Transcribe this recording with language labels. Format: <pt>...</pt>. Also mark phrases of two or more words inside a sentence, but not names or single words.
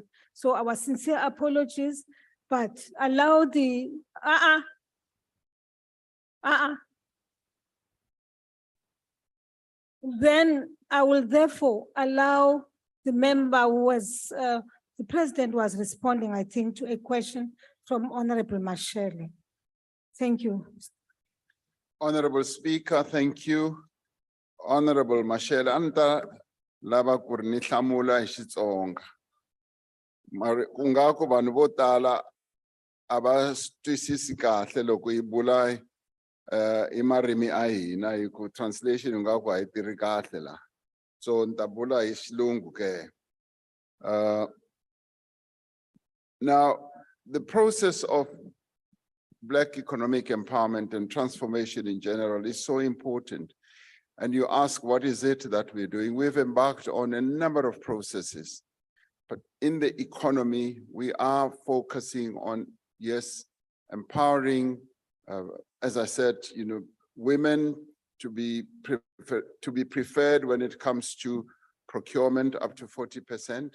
<en>So our sincere apologies, but allow the, Then I will therefore allow the member who was, the president was responding, I think, to a question from Honorable Mashele. Thank you. Honorable Speaker, thank you.</en> <ts>Honorable Mashele, anta lava ku ri ni hlamula hi Xitsonga. Mara ku nga ku vanhu vo tala a va twisisi kahle loko hi bula hi marimi a hina hi ku translation hi nga ku a yi tirhi kahle la. So ni ta bula hi Xilungu ke.</ts> <en>Now, the process of Black economic empowerment and transformation in general is so important. And you ask, what is it that we're doing? We've embarked on a number of processes, but in the economy, we are focusing on, yes, empowering, as I said, women to be preferred when it comes to procurement up to 40%.</en>